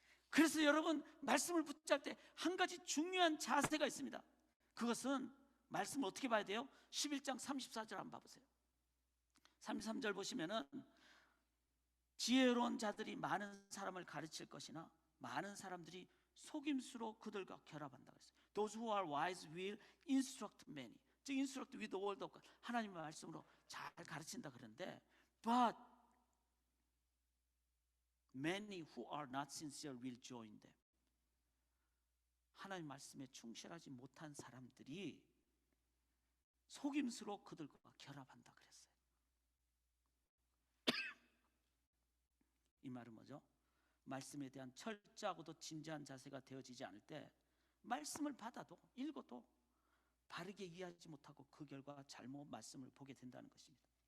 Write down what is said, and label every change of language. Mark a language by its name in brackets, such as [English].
[Korean] 그래서 여러분 말씀을 붙잡을 때 한 가지 중요한 자세가 있습니다. 그것은 말씀을 어떻게 봐야 돼요? 11장 34절 한번 봐보세요. 33절 보시면은 지혜로운 자들이 많은 사람을 가르칠 것이나 많은 사람들이 속임수로 그들과 결합한다고 했어요. [English] Those who are wise will instruct many. [Korean] 즉 [English] instruct with the word of God. [Korean] 하나님의 말씀으로 잘 가르친다 그러는데 [English] but many who are not sincere will join them. [Korean] 하나님 말씀에 충실하지 못한 사람들이 속임수로 그들과 결합한다 그랬어요. 이 말은 뭐죠? 말씀에 대한 철저하고도 진지한 자세가 되어지지 않을 때 말씀을 받아도 읽어도 바르게 이해하지 못하고 그 결과 잘못 말씀을 보게 된다는 것입니다.